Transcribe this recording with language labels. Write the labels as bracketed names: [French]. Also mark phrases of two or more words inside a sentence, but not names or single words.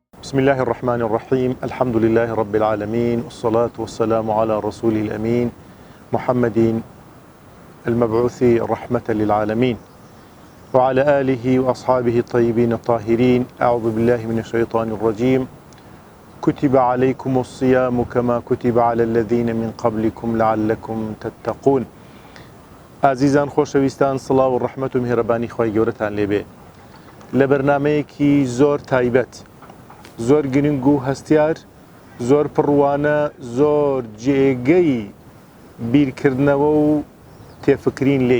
[Arabic] بسم الله الرحمن الرحيم الحمد لله رب العالمين والصلاة والسلام على رسوله الأمين محمد المبعوث رحمة للعالمين وعلى آله وأصحابه الطيبين الطاهرين. أعوذ بالله من الشيطان الرجيم. كتب عليكم الصيام كما كتب على الذين من قبلكم لعلكم تتقون. [Central Kurdish] عزیزان خۆشەویستان، سڵاو و ڕەحمەت و میهرەبانی خوای گەورەتان لێبێ. لە بەرنامەیەکی زۆر تایبەت، زۆر گرنگ و هەستیار، زۆر پڕوانە، زۆر جێگەی بیرکردنەوە و تێفکرین لێی.